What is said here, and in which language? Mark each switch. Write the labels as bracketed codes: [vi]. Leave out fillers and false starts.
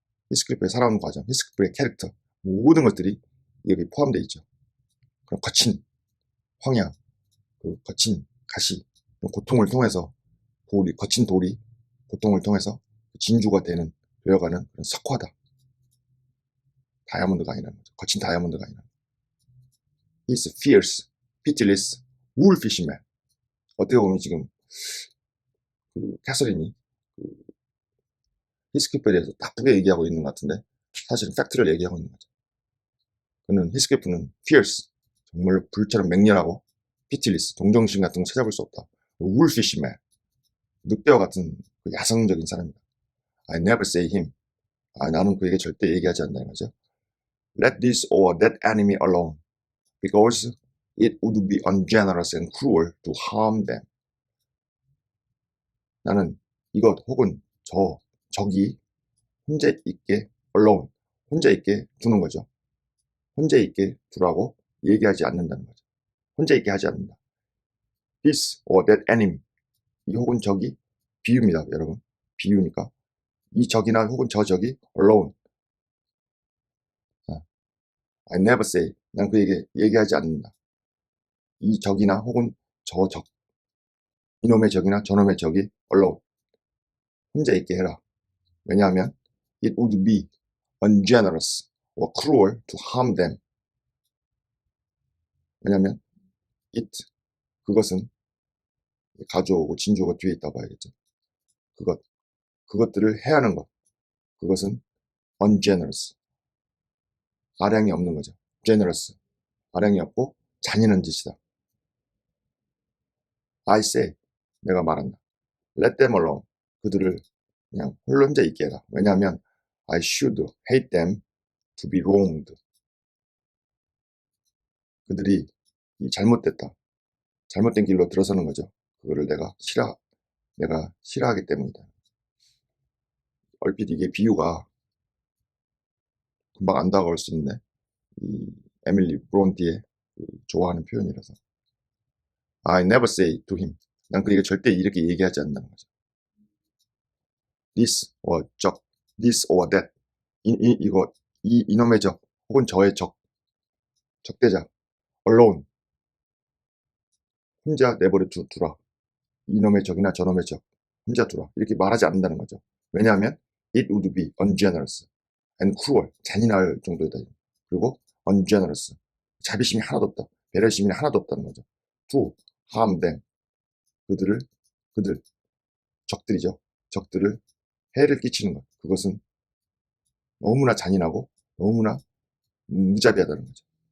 [ko] 히스클리프의 살아온 과정, 히스클리프의 캐릭터, 모든 것들이 여기 포함되어 있죠. 그런 거친 황야, 그 거친 가시, 고통을 통해서 거친 돌이 고통을 통해서 진주가 되어가는 그런 석화다. 다이아몬드가 아니라는 거죠. 거친 다이아몬드가 아니라. [en] He's fierce, pitiless, wolfish man. [ko] 어떻게 보면 지금 그 캐서린이 그 히스클리프에 대해서 나쁘게 얘기하고 있는 것 같은데 사실은 팩트를 얘기하고 있는 거죠. 히스클리프는 fierce, 정말 불처럼 맹렬하고 pitiless, 동정심 같은 거 찾아볼 수 없다. [en] wolfish man, [ko] 늑대와 같은 그 야성적인 사람이다. [en] I never say him. [ko] 나는 그에게 절대 얘기하지 않는다는 거죠. [en] Let this or that enemy alone, because it would be ungenerous and cruel to harm them. [ko] 나는 이것 혹은 적이 혼자 있게 alone, 혼자 있게 두는 거죠. 혼자 있게 두라고 얘기하지 않는다는 거죠. 혼자 있게 하지 않는다. [en] This or that enemy, [ko] 이 혹은 적이 비유입니다, 여러분. 비유니까 이 적이나 혹은 저 적이 alone. [en] I never say, [ko] 난 그에게 얘기하지 않는다. 이 적이나 혹은 저 적, 이놈의 적이나 저놈의 적이 alone. 혼자 있게 해라. 왜냐하면 [en] it would be ungenerous or cruel to harm them. [ko] 왜냐하면 그것은 가져오고 진주가 뒤에 있다고 봐야겠죠. 그것들을 해하는 것. 그것은 ungenerous. 아량이 없는 거죠. generous. 발행이 없고 잔인한 짓이다. [en] I say, [ko] 내가 말한다. [en] Let them alone. [ko] 그들을 그냥 혼자 있게 해라. 왜냐하면 [en] I should hate them to be wronged. [ko] 그들이 잘못됐다. 잘못된 길로 들어서는 거죠. 그거를 내가 싫어하기 때문이다. 얼핏 이게 비유가 금방 안 다가올 수 있는데, 이 에밀리 브론티의 좋아하는 표현이라서. [en] I never say to him. [ko] 난 그에게 절대 이렇게 얘기하지 않는다는 거죠. [en] This or 적, this or that. [ko] 이놈의 적, 혹은 저의 적대자. Alone. 혼자 내버려 두라. 이놈의 적이나 저놈의 적. 혼자 두라. 이렇게 말하지 않는다는 거죠. 왜냐하면 [en] it would be ungenerous and cruel. [ko] 잔인할 정도이다. 그리고 ungenerous. 자비심이 하나도 없다. 배려심이 하나도 없다는 거죠. [en] to harm them. [ko] 그들, 적들이죠. 적들을 해를 끼치는 것. 그것은 너무나 잔인하고 너무나 무자비하다는 거죠.